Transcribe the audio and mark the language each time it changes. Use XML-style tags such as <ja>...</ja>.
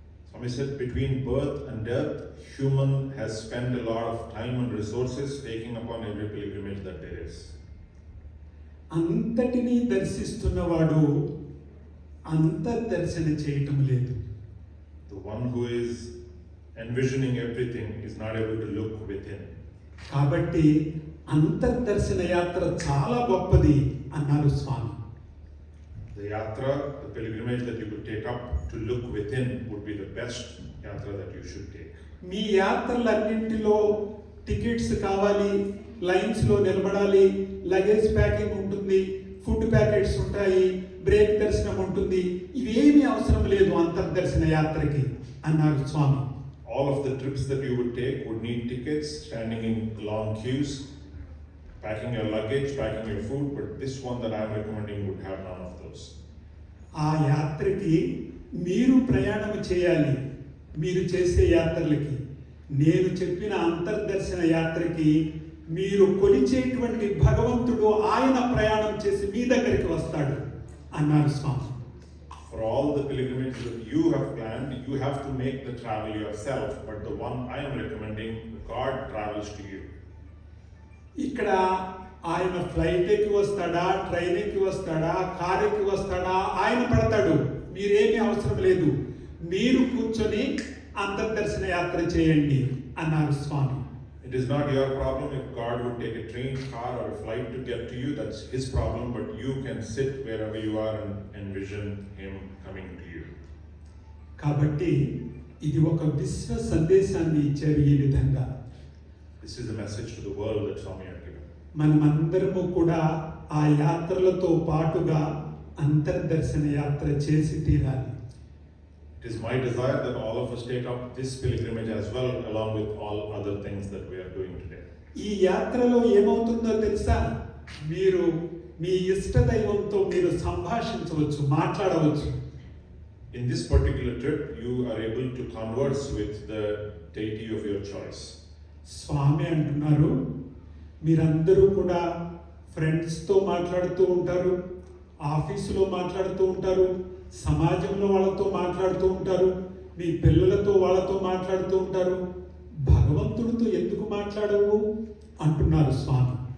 <en>Swami said, between birth and death, human has spent a lot of time and resources taking upon every pilgrimage that there is.</en> <te>అంతటినీ దర్శిస్తున్నవాడు అంతర్దర్శన చేయటం లేదు.</te> <en>The one who is envisioning everything is not able to look within.</en> <te>కాబట్టి అంతర్దర్శన యాత్ర చాలా గొప్పది అన్నారు స్వామి.</te> <en>The yatra, the pilgrimage that you could take up to look within would be the best yatra that you should take.</en> <te>మీ యాత్రలన్నింటిలో tickets కావాలి, లైన్స్లో నిలబడాలి, luggage packing ఉంటుంది, food packets ఉంటాయి, బ్రేక్ దర్శనం ఉంటుంది, ఇవేమీ అవసరం లేదు అంతర్దర్శన యాత్రకి అన్నారు స్వామి.</te> <en>All of the trips that you would take would need tickets, standing in long queues, packing your luggage, packing your food, but this one that I am recommending would have none of those.</en> <te>ఆ యాత్రకి మీరు ప్రయాణం చేయాలి. మీరు చేసే యాత్రలకి, నేను చెప్పిన అంతర్దర్శన యాత్రకి మీరు కొలిచేటువంటి భగవంతుడు ఆయన ప్రయాణం చేసి మీ దగ్గరికి వస్తాడు అన్నారు స్వామి.</te> <en>For all the pilgrimages that you have planned, you have to make the travel yourself, but the one I am recommending, God travels to you.</en> <te>ఇక్కడ ఆయన ఫ్లైట్ ఎక్కి వస్తాడా, ట్రైన్ ఎక్కి వస్తాడా, కార్ ఎక్కి వస్తాడా, ఆయన పడతాడు. మీరేమీ అవసరం లేదు, మీరు కూర్చొని అంతర్దర్శన యాత్ర చేయండి అన్నారు స్వామి.</te> <en>It is not your problem if God would take a train, car or a flight to get to you, that's his problem, but you can sit wherever you are and envision him coming to you.</en> <te>కాబట్టి ఇది ఒక విశ్వ సందేశాన్ని ఇచ్చారు. ఈ విధంగా</te> <en>This is a message to the world that Swami had given.</en> <te>మనమందరము కూడా ఆ యాత్రలతో పాటుగా అంతర్దర్శన యాత్ర చేసి తీరాలి.</te> <en>It is my desire that all of us take up this pilgrimage as well, along with all other things that we are doing today.</en> <te>ఈ యాత్రలో ఏమవుతుందో తెలుసా? మీరు మీ ఇష్ట దైవంతో మీరు సంభాషించవచ్చు, మాట్లాడవచ్చు.</te> <en>In this particular trip, you are able to converse with the deity of your choice.</en> <te>స్వామి అంటున్నారు, మీరందరూ కూడా ఫ్రెండ్స్తో మాట్లాడుతూ ఉంటారు, ఆఫీసులో మాట్లాడుతూ ఉంటారు, సమాజంలో వాళ్ళతో మాట్లాడుతూ ఉంటారు, మీ పిల్లలతో వాళ్ళతో మాట్లాడుతూ ఉంటారు, భగవంతుడితో ఎందుకు మాట్లాడవు అంటున్నారు స్వామి.</te>